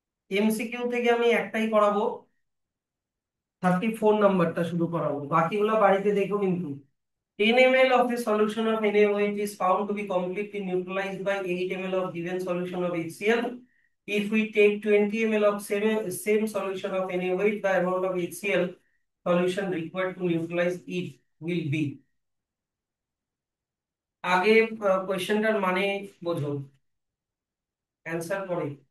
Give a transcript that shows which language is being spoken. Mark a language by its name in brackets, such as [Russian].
[Bangla] MCQ থেকে আমি একটাই করাবো, 34 নাম্বারটা শুধু করাবো, বাকিগুলো বাড়িতে দেখো কিন্তু। [English] 10 ml of a solution of NaOH is found to be completely neutralized by 8 ml of given solution of HCl. If we take 20 ml of same solution of NaOH, the amount of HCl solution required to neutralize it will be. [Bangla] আগে কোয়েশ্চেনটার মানে বোঝো, answer পরে।